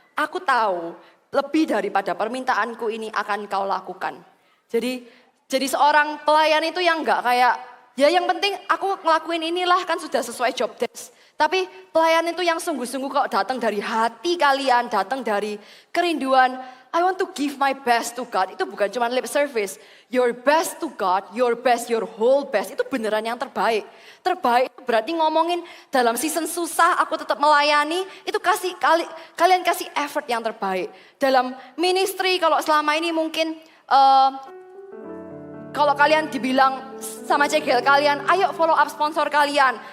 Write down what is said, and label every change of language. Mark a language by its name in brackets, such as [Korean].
[Indonesian] Aku tahu lebih daripada permintaanku ini akan kau lakukan. Jadi seorang pelayan itu yang enggak kayak, ya yang penting aku ngelakuin inilah kan sudah sesuai job desk. Tapi pelayan itu yang sungguh-sungguh kok datang dari hati kalian, datang dari kerinduan. [English] I want to give my best to God. [Indonesian] Itu bukan cuma [English] lip service. Your best to God, your best, your whole best. [Indonesian] Itu beneran yang terbaik. Terbaik itu berarti ngomongin dalam season susah aku tetap melayani. Itu kalian kasih effort yang terbaik. Dalam ministry kalau selama ini mungkin kalau kalian dibilang sama CGL kalian, ayo follow up sponsor kalian.